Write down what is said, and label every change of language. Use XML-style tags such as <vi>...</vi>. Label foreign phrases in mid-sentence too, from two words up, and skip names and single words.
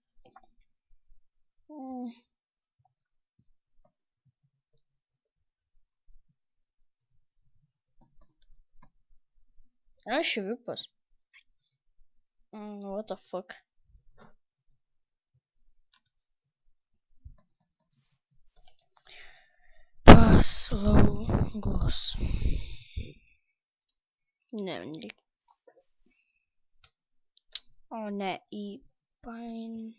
<lt>Aš vipas.</lt> <en>What the fuck?</en> <lt>Paslaugos. Ne, o ne, į pain.</lt>